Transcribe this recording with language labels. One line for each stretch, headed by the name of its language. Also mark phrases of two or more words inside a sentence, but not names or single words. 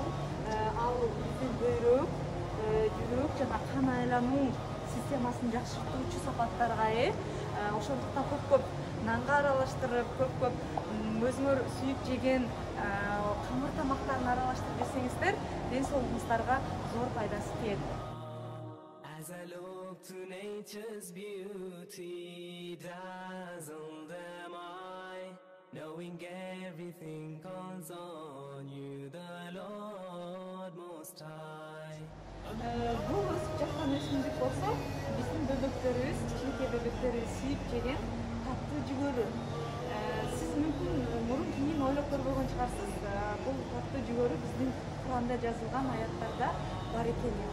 Kyrgyz: Ал биздин бөйрөк, жүрөк жана кан айлануу системасын жакшыртуучу сапаттарга ээ. Ошондуктан көп нанга аралаштырып, көп өзүңөр сүйүп жеген камыр тамактарын аралаштырып жесеңиздер, ден соолугуңуздарга зор пайдасы тиет.
English: As I look to nature's beauty, dazzled am I, knowing everything calls on you, the Lord Most High.
Kyrgyz: Бул өсүп жаткан өсүмдүк болсо, биздин бөбөктөрүбүз, кичинекей бөбөктөрүбүз сүйүп жеген таттуу жүгөрү. Сиз мүмкүн мурун кийин ойлоп көрбөгөн чыгарсыз, бул таттуу жүгөрү биздин Куранда жазылган аяттарда бар экенин.